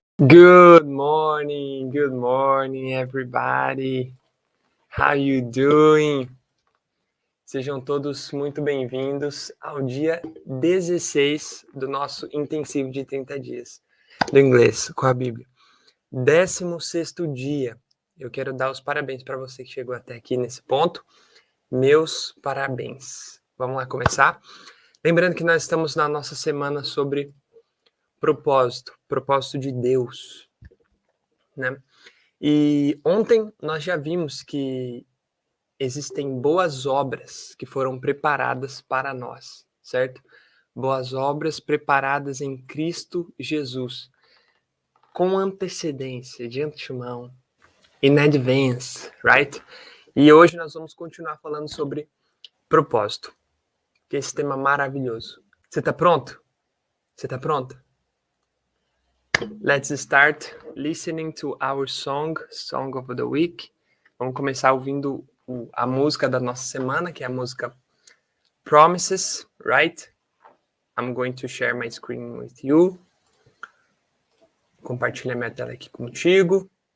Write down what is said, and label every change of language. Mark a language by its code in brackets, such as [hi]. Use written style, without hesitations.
[en] Good morning, everybody. How you doing? [pt] Sejam todos muito bem-vindos ao dia 16 do nosso intensivo de 30 dias do inglês com a Bíblia. 16º dia. Eu quero dar os parabéns para você que chegou até aqui nesse ponto. Meus parabéns. Vamos lá começar? Lembrando que nós estamos na nossa semana sobre propósito de Deus, né? E ontem nós já vimos que existem boas obras que foram preparadas para nós, certo? Boas obras preparadas em Cristo Jesus, com antecedência, de antemão, [en] in advance, [pt] right? E hoje nós vamos continuar falando sobre propósito, que é esse tema maravilhoso. Você tá pronto? Você tá pronta? [en] Let's start listening to our song of the week. [pt] Vamos começar ouvindo a música da nossa semana, que é a música Promises, right? [en] I'm going to share my screen with you. [pt] Compartilha minha tela aqui contigo.